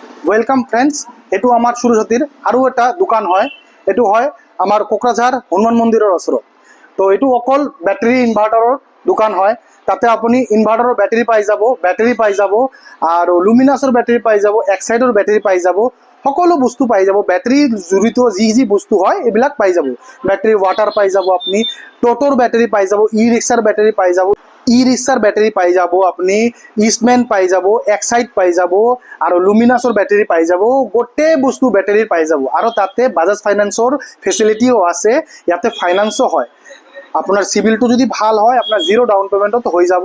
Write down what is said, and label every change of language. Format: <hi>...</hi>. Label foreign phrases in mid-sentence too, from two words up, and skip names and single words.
<en>Welcome friends,</en> <as>এইটো আমার সুরসতীর আৰু এটা দোকান হয়। এইটো হয় আমার কোকরাঝার হনুমান মন্দিরের ওচৰত। তো এইটো অকল বেটারি ইনভার্টারের দোকান হয়। তাতে আপনি ইনভার্টারের ব্যাটারি পাই যাব আর লুমিনাসের ব্যাটারি পাই যাব, এক্সাইডের ব্যাটারি পাই যাব, সকলো বস্তু পাই যাব। ব্যাটারি জড়িত যি বস্তু হয় এইবিলাক পাই যাব।</as> <en>battery water</en> <as>পাই যাব, আপনি টোটোর ব্যাটারি পাই যাব, ই রিক্সার ব্যাটারি পাই যাব, ই রিক্সার ব্যাটারি পাই যাব, আপনি ইস্টম্যান পাই যাব, এক্সাইড পাই যাব আর লুমিনাসর ব্যাটারি পাই যাব। গোটেই বস্তু ব্যাটারির পাই যাব। আর তাতে বাজাজ ফাইন্যান্সর ফেসিলিটিও আছে, ইয়াতে ফাইন্যান্সও হয়। আপনার সিভিলটো যদি ভাল হয়, আপনার</as> <en>zero down</en> <as>পেমেন্টত হয়ে যাব।</as>